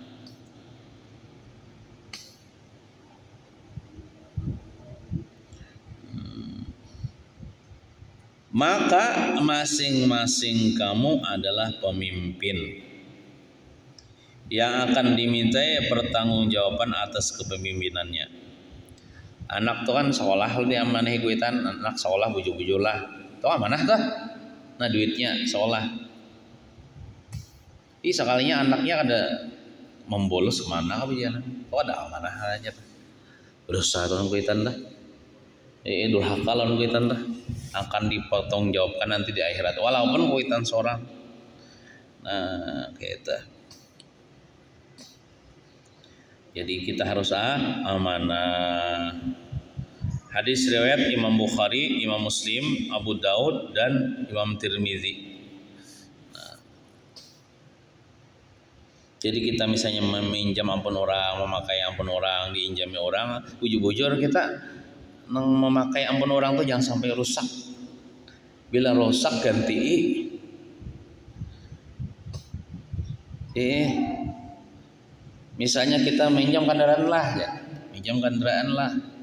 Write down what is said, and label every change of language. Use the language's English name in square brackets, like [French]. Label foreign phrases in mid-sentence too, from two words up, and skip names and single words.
[Indonesian] Maka masing-masing kamu adalah pemimpin yang akan dimintai pertanggungjawaban atas kepemimpinannya. [Banjar] Anak tuh kan sekolah dia amanah kuitan, anak sekolah bujur-bujur lah. Tuh amanah tuh. Nah duitnya sekolah. Sekalinya anaknya ada membolos kemana kebijakan. Tuh ada amanah aja tuh. Berusaha tuh kuitan dah. Durhaka lawan kuitan dah. akan dipertanggungjawabkan nanti di akhirat walaupun kuitan seorang. Nah gitu. Jadi kita harus amanah. Hadis riwayat Imam Bukhari, Imam Muslim, Abu Daud dan Imam Tirmizi. Jadi kita misalnya meminjam ampun orang, memakai ampun orang, diinjami orang, bujur-bujur kita memakai ampun orang tuh jangan sampai rusak. Bila rusak ganti. Misalnya kita minjam kendaraan lah, ya, minjam kendaraan lah.